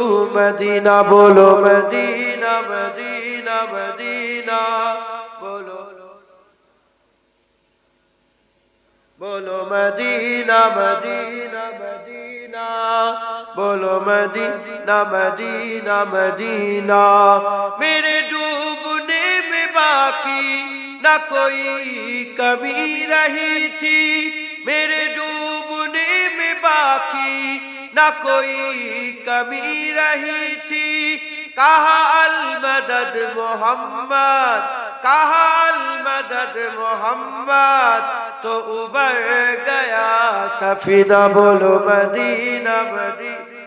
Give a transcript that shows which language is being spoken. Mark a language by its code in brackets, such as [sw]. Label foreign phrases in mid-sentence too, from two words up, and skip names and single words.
[bn] মদিনা বলো মদিনা মদিনা মদিনা বলো বলো মদিনা মদিনা মদিনা বলো [ur] মদিনা মদিনা মদিনা میرے ڈوبنے میں باقی نہ کوئی کمی رہی تھی میرے ڈوبنے میں باقی نہ کوئی کمی رہی تھی کہا المدد محمد کہا المدد محمد تو ابھر گیا سفینہ بولو مدینہ مدینہ